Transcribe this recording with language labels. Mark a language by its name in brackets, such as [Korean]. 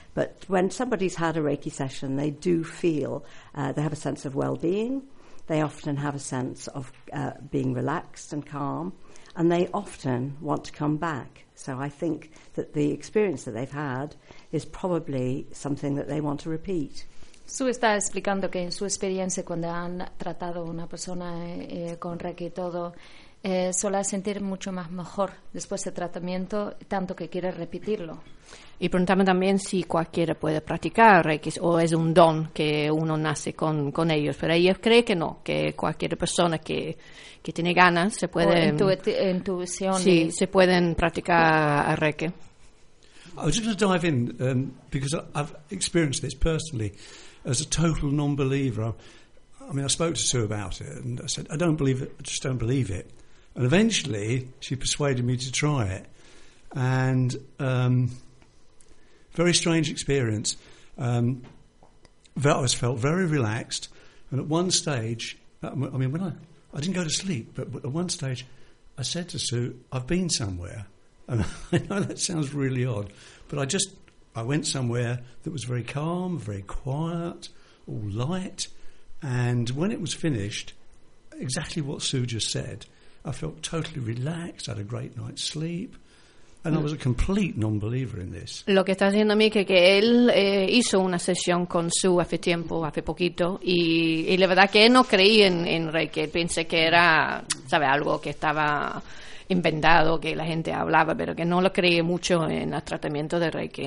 [English] But when somebody's had a Reiki session, they do feel, they have a sense of well-being. They often have a sense of being relaxed and calm. And they often want to come back. So I think that the experience that they've had is probably something that they want to repeat. [Spanish] Su está explicando que en su experiencia cuando han tratado una persona con Reiki y todo, suele sentir mucho más mejor después del tratamiento, tanto que quiere repetirlo. Y preguntarme también si cualquiera puede practicar Reiki o es un don que uno nace con ellos. Pero ella cree que no, que cualquier persona que tiene ganas se puede... O intuición. Sí, se pueden practicar Reiki. [English] I was just going to dive in, because I've experienced this personally as a total non-believer. I mean, I spoke to Sue about it and I said, I just don't believe it. And eventually she persuaded me to try it. And... very strange experience. I felt very relaxed, and at one stage, I mean, when I didn't go to sleep, but at one stage, I said to Sue, "I've been somewhere," and I know that sounds really odd, but I went somewhere that was very calm, very quiet, all light, and when it was finished, exactly what Sue just said, I felt totally relaxed, had a great night's sleep. And I was a complete non-believer in this. [Spanish] Lo que está diciendo a mí es que él hizo una sesión con su hace tiempo, hace poquito, y la verdad que él no creía en Reiki. Pensé que era, ¿sabe?, algo que estaba inventado, que la gente hablaba, pero que no lo creía mucho en el tratamiento de Reiki.